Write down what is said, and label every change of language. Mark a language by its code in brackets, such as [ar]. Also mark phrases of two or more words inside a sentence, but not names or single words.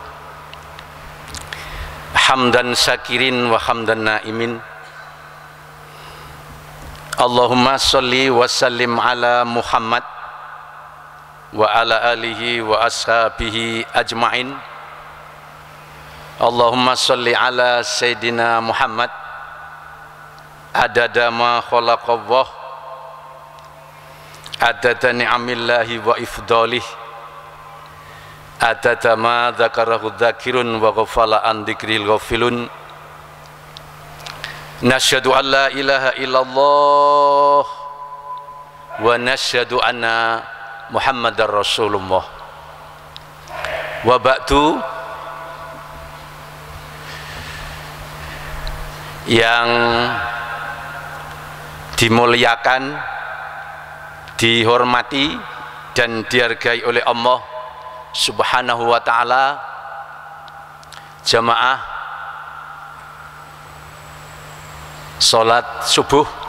[ar] حمدا شاكرين وحمدا ناعمين. اللهم صل وسلم على محمد وعلى آله وأصحابه أجمعين. اللهم صل على سيدنا محمد عدد ما خلق الله، عدد نعم الله وإفضاله، عدد ما ذكره ذاكر وغفل عن ذكر الغافلون. نشهد أن لا إله إلا الله ونشهد أن محمدا رسول الله. وبعد. [id] Yang dimuliakan, dihormati dan dihargai oleh Allah [ar] سبحانه وتعالى, [id] jamaah sholat subuh